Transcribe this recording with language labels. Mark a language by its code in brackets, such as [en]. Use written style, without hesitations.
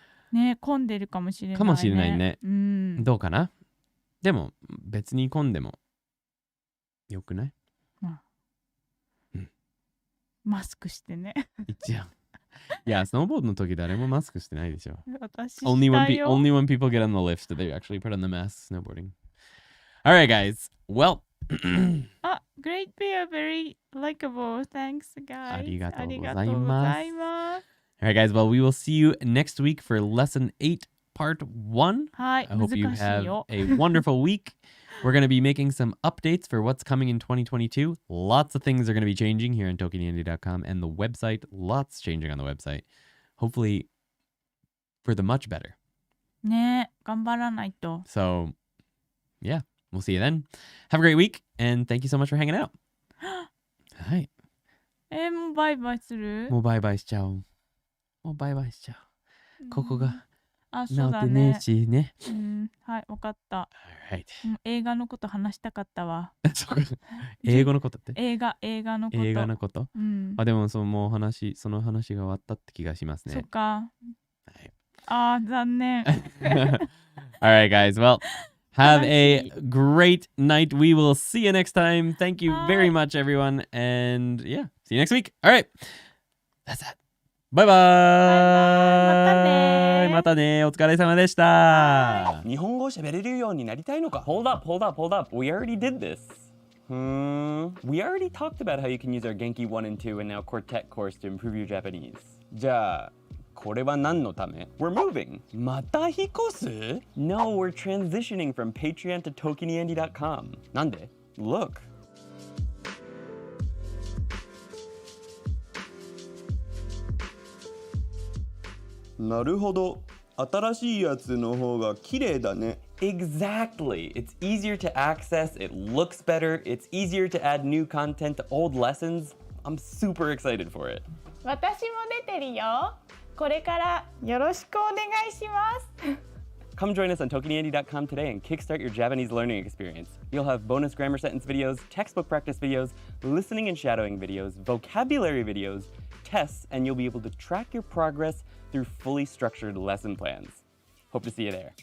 [ja] ね、混んでるかもしれないね。かもしれないね。どうかな？でも、別に混んでもよくない？マスクしてね。一応。いや、スノーボードの時誰もマスクしてないでしょ。私 [en] only when people get on the lifts do they actually put on the mask snowboarding. All right, guys. Well. Great beer, very likable. Thanks, guys. [ja] ありがとうございます。 [en] All right, guys. Well, we will see you next week for lesson 8 part 1. [ja] はい、 [en] I hope you [ja] 難しい [en] have [ja] よ。 [en] a wonderful week. We're going to be making some updates for what's coming in 2022. Lots of things are going to be changing here on ToKiniAndy.com and the website. Lots changing on the website. Hopefully for the much better. [ja] ね、頑張らないと。 [en] So, yeah, we'll see you then. Have a great week, and thank you so much for hanging out. [ja] はい。もうバイバイする？もうバイバイしちゃおう。もうバイバイしちゃおう。ここがあ、そう直ってだね。ねえしね。うん、はい、わかった。 [en] Alright. [ja] 映画のこと話したかったわ。英語のことって？映画のこと。映画のこと？うん。あ、でもその話が終わったって気がしますね。そっか。はい。あー、残念。 [en] Alright, guys. Well, have a great night. We will see you next time. Thank you very much, everyone. And yeah, see you next week. Alright. That's that. [ja] バイバーイ。またね。お疲れ様でした。日本語を喋れるようになりたいのか？ [en] Hold up. We already did this. We already talked about how you can use our Genki 1 and 2 and now Quartet course to improve your Japanese. [ja] じゃあこれは何のため？ [en] We're moving. [ja] また引っ越す？ [en] No, we're transitioning from Patreon to ToKiniAndy.com. [ja] なんで？ [en] Look. [ja] なるほど。新しいやつの方が綺麗だね。 [en] Exactly. It's easier to access, it looks better, it's easier to add new content to old lessons. I'm super excited for it. [ja] 私も出てるよ。これからよろしくお願いします。 [en] Come join us on ToKiniAndy.com today and kickstart your Japanese learning experience. You'll have bonus grammar sentence videos, textbook practice videos, listening and shadowing videos, vocabulary videos, tests, and you'll be able to track your progress through fully structured lesson plans. Hope to see you there.